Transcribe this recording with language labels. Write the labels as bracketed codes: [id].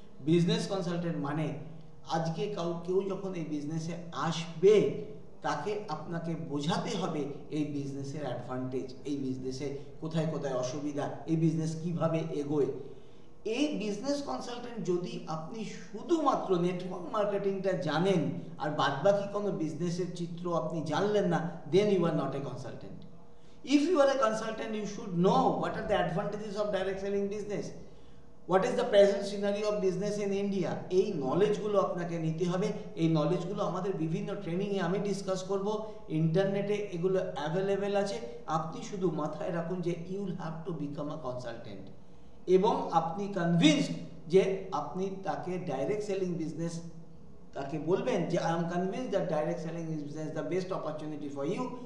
[bn] Business consultant মানে আজকে কেউ যখন এই বিজনেসে আসবে তাকে আপনাকে বোঝাতে হবে এই বিজনেসের অ্যাডভান্টেজ, এই বিজনেসে কোথায় কোথায় অসুবিধা, এই বিজনেস কিভাবে এগোয়। এই বিজনেস কনসালটেন্ট যদি আপনি শুধুমাত্র নেটওয়ার্ক মার্কেটিংটা জানেন আর বাদবাকি কোনো বিজনেসের চিত্র আপনি জানলেন না, [en] Then you are not a consultant. If you are a consultant, you should know what are the advantages of direct selling business, what is the present scenario of business in India. [bn] এই নলেজগুলো আপনাকে নিতে হবে। এই নলেজগুলো আমাদের বিভিন্ন ট্রেনিংয়ে আমি ডিসকাস করব, ইন্টারনেটে এগুলো অ্যাভেলেবেল আছে। আপনি শুধু মাথায় রাখুন যে [en] you will have to become a consultant, [bn] এবং আপনি কনভিন্সড যে আপনি তাকে ডাইরেক্ট সেলিং বিজনেস, তাকে বলবেন যে [en] I am convinced that direct selling business the best opportunity for you.